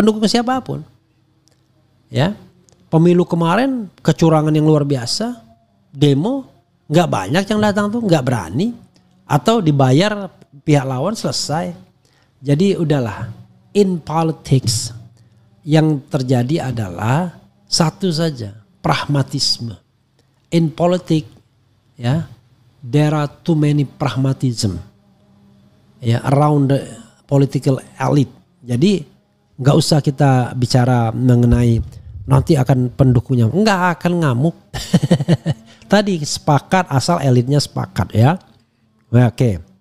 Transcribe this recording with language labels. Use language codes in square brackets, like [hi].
[id] Pendukung siapapun. Ya. Pemilu kemarin kecurangan yang luar biasa, demo nggak banyak yang datang tuh, nggak berani, atau dibayar pihak lawan selesai. Jadi udahlah, [en] in politics [id] yang terjadi adalah satu saja, pragmatisme. [en] In politics, ya, there are too many pragmatism, ya, around the political elite. [id] Jadi nggak usah kita bicara mengenai nanti akan pendukungnya, nggak akan ngamuk. Tadi sepakat asal elitnya sepakat ya. Oke.